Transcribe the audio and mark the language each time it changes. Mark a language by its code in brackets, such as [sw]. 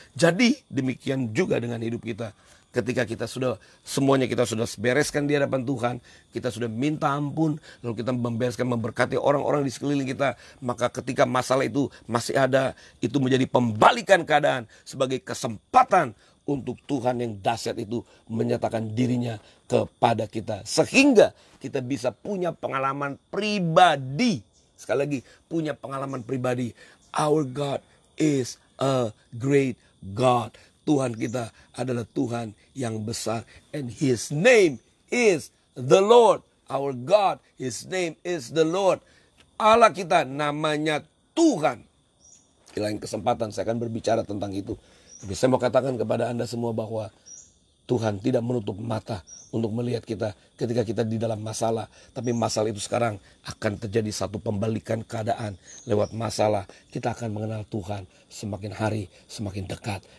[id] Jadi demikian juga dengan hidup kita. Ketika kita sudah bereskan di hadapan Tuhan, kita sudah minta ampun, lalu kita memberkati orang-orang di sekeliling kita, maka ketika masalah itu masih ada, itu menjadi pembalikan keadaan sebagai kesempatan untuk Tuhan yang dahsyat itu menyatakan dirinya kepada kita, sehingga kita bisa punya pengalaman pribadi. Sekali lagi, punya pengalaman pribadi. [en] Our God is a great God. [id] Tuhan kita adalah Tuhan yang besar. [en] And His name is the Lord. Our God, His name is the Lord. [id] Allah kita namanya Tuhan. Di lain kesempatan saya akan berbicara tentang itu. Tapi saya mau katakan kepada Anda semua bahwa Tuhan tidak menutup mata untuk melihat kita ketika kita di dalam masalah. Tapi masalah itu sekarang akan terjadi satu pembalikan keadaan. Lewat masalah kita akan mengenal Tuhan semakin hari semakin dekat.